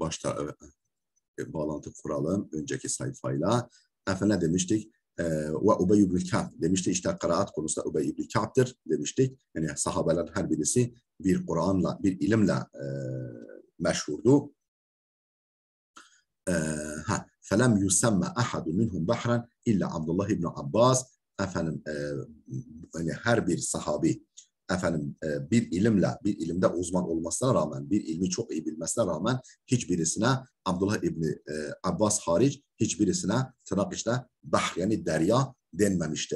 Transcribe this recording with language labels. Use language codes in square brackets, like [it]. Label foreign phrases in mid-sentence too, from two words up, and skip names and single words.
[tr] Başta bağlantı kuralım önceki sayfayla. Efendim ne demiştik? Ve Ubey ibn Ka'b demiştik. İşte kıraat konusunda Ubey ibn Ka'b'dır demiştik. Yani sahabeler her birisi bir Kur'an'la, bir ilimle meşhurdu. [ar] فلم يسمَّ أحد منهم بحرًا إلا عبد الله بن عباس. [tr] Efendim yani her bir sahabi efendim bir ilimde uzman olmasına rağmen, bir ilmi çok iyi bilmesine rağmen hiçbirisine Abdullah İbni Abbas hariç hiçbirisine tırnak içinde bahr, yani derya denmemiştir.